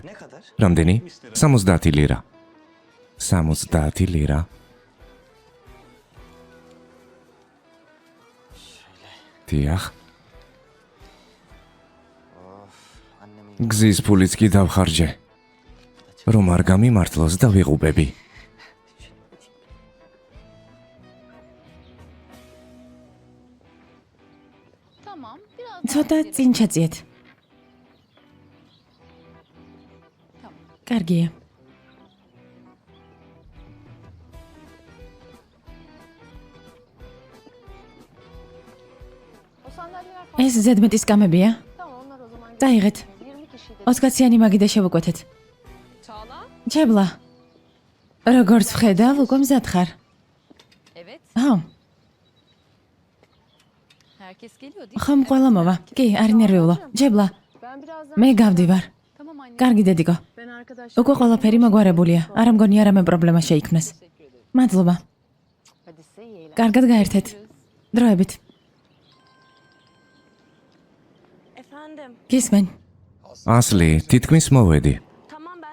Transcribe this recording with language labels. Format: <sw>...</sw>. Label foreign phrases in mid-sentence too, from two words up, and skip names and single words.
<ka>რამდენი? 70 ლირა. 70 ლირა. დიახ. გზის ფულიც კი დავხარჯე. რომ არ გამიმართლოს და ვიღუპები.</ka> <tr>Tamam, biraz</tr> <ka>ცოტა წინ ჩაწიეთ. კარგია.</ka> <tr>O sandalyeler falan.</tr> <ka>ეს ზედმეტის კამებია?</ka> <tr>Tamam onlar o zaman.</tr> <ka>წაიღეთ.</ka> <tr>20 kişi de.</tr> <ka>20-იანი მაგიდა შევუკვეთეთ.</ka> <tr>Çağla?</tr> <ka>ჩებლა. როგორც ვხედავ, უკვე მზად ხარ.</ka> <tr>evet.</tr> <ka>ხო,</ka> <tr>Herkes geliyor değil mi?</tr> <ka>ხომ ყველა მოვა. კი, არ ინერვიულო. ჩებლა.</ka> <tr>Ben birazdan.</tr> <ka>მე გავდივარ.</ka> <tr>Tamam anne.</tr> <ka>კარგი დედიკო.</ka> <tr>Ben arkadaş.</tr> <ka>უკვე ყველაფერი მოგვარებულია. არ მგონია რამე პრობლემა შეიქმნას. მადლობა.</ka> <tr>Hadi size iyi eğlenceler.</tr> <ka>კარგად გაერთეთ. დროებით.</ka> <tr>Efendim.</tr> <ka>გისმენ. ასლი, თითქმის მოვედი.</ka> <tr>Tamam ben.</tr>